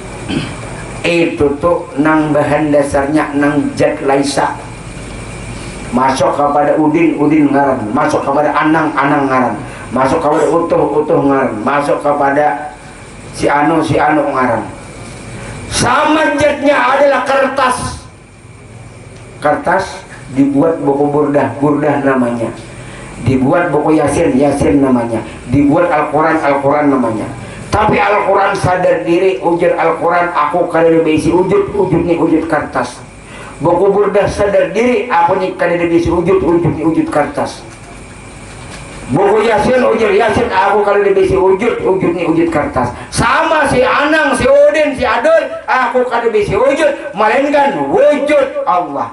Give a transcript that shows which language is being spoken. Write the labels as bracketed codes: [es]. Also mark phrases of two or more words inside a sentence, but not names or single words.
[id] Itu tuh nang bahan dasarnya nang zat laisa. Masuk kepada udin ngaran, masuk kepada anang ngaran, masuk kepada utuh ngaran, masuk kepada si anu ngaran. Sama zatnya adalah kertas. Kertas dibuat buku burdah namanya. Dibuat buku Yasin namanya. Dibuat Al-Quran namanya. [bjn] Tapi Al-Quran sadar diri, ujar Al-Quran aku kada bisi wujud ni wujud kertas. Buku burdah sadar diri, aku ni kada bisi wujud ni wujud kertas. Buku Yasin ujar Yasin, aku kada bisi wujud ni wujud kertas. Sama si Anang, si Udin, si Adul, aku kada bisi wujud, melainkan wujud Allah.